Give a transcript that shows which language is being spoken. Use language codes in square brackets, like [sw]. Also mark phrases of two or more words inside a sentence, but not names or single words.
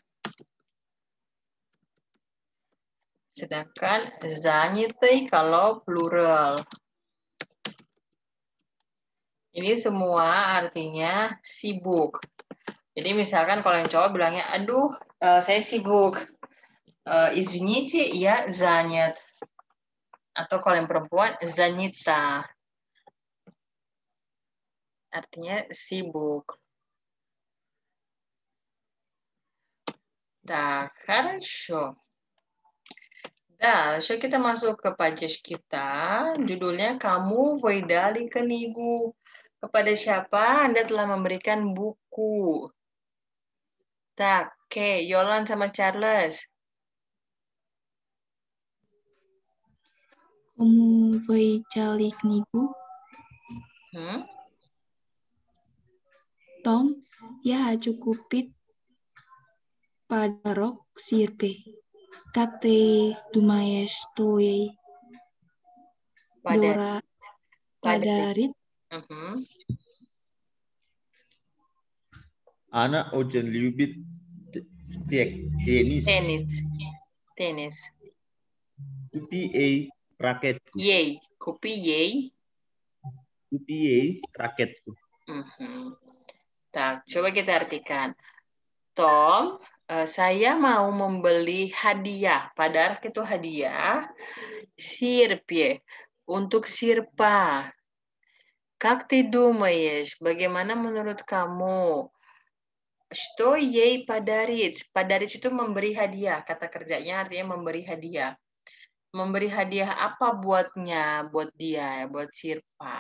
[id] Sedangkan заняты kalau plural. Ini semua artinya sibuk. Jadi misalkan kalau yang cowok bilangnya, aduh, saya sibuk. [ru] Извините, я занят. [id] Atau kalau yang perempuan, занята. Artinya sibuk. [ru] Так, хорошо. [id] Дальше kita masuk ke pages kita. Judulnya [ru] Кому вы дали книгу. [id] Kepada siapa Anda telah memberikan buku? Tak, oke. Yolan sama Charles. [ru] Кому вы дали книгу? Tom, я хочу купить подарок Сирпе. Как ты думаешь, стоит подарить? Она очень любит теннис. Tenis. Купи ракетку. Купи ей. Купи ей ракетку. [id] Tak, coba kita artikan. Tom, saya mau membeli hadiah. Padarak itu hadiah. Sirpye, untuk Sirpa. [ru] Как ты думаешь, [id] bagaimana menurut kamu? [ru] Что ей подарить? Подарить [id] itu memberi hadiah. Kata kerjanya artinya memberi hadiah. Memberi hadiah apa buatnya? Buat dia, buat Sirpa.